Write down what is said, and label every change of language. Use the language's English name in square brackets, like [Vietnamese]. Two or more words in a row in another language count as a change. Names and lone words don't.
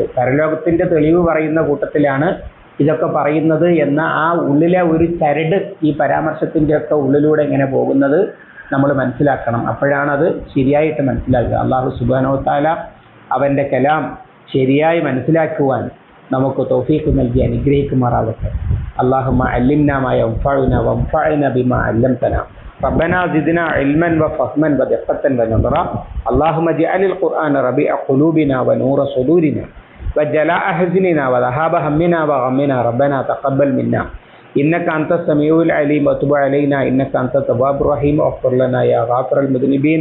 [Malayalam] പരലോകത്തിന്റെ തെളിവ് പറയുന്ന കൂട്ടത്തിലാണ് ഇതൊക്കെ പറയുന്നത് എന്ന ആ ഉള്ളിലെ ഒരു ചരട് ഈ പരാമർശത്തിന്റെ ഒക്കെ ഉള്ളിലൂടെ ഇങ്ങനെ പോകുന്നത് നമ്മൾ മനസ്സിലാക്കണം. അപ്പോഴാണ് അത് ശരിയായിട്ട് മനസ്സിലാക്കുക. അല്ലാഹു [Arabic] سبحانه وتعالى [Malayalam] അവന്റെ കലാം ശരിയായി മനസ്സിലാക്കുവാൻ നമുക്ക് തൗഫീഖ് നൽകി അനുഗ്രഹിക്കുമാറാകട്ടെ. [Arabic] اللهم علمنا ما ينفعنا وانفعنا بما علمتنا. ربنا زدنا علما وفهما ودقة ونظرا. اللهم اجعل القرآن ربيع قلوبنا ونور صدورنا وجلاء حزننا وذهاب همنا وغمنا. ربنا تقبل منا إنك أنت السميع العليم وتب علينا إنك أنت التواب الرحيم واغفر لنا يا غافر المذنبين.